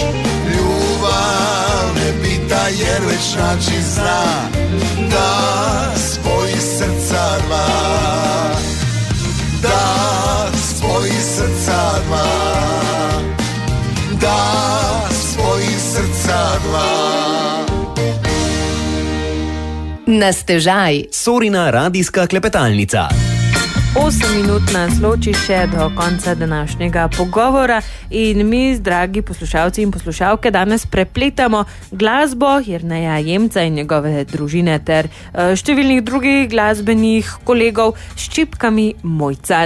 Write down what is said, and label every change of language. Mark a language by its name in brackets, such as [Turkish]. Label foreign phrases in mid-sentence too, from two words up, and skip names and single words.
[Croatian] Ljubav ne pita jer već način zna da spoji srca dva, da spoji srca dva, da spoji srca dva. [Slovenian] Na stežaj. Sorina radijska klepetalnica. 8 minut nas loči še do konca današnjega pogovora in mi, dragi poslušalci in poslušalke, danes prepletamo glasbo Jerneja Jemca in njegove družine ter številnih drugih glasbenih kolegov s čipkami Mojca.